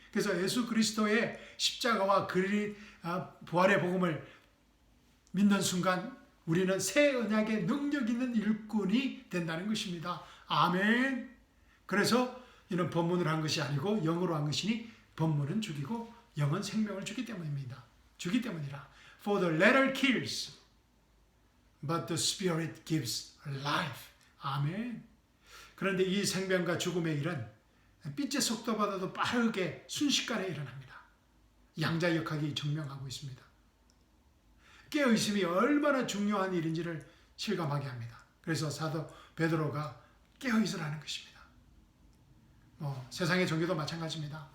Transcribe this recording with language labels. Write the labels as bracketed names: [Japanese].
[Korean] 그래서 예수 그리스도의 십자가와 부활의 복음을 믿는 순간 우리는 새 언약의 능력 있는 일꾼이 된다는 것입니다. 아멘. 그래서 이는 본문으로 한 것이 아니고 영으로 한 것이니 본문은 죽이고 영은 생명을 주기 때문입니다. 주기 때문이라. [English] For the letter kills, but the spirit gives life. [Korean] 아멘. 그런데 이 생명과 죽음의 일은 빛의 속도보다도 빠르게 순식간에 일어납니다. 양자역학이 증명하고 있습니다. 깨어있음이 얼마나 중요한 일인지를 실감하게 합니다. 그래서 사도 베드로가 깨어있으라는 것입니다. 세상의 종교도 마찬가지입니다.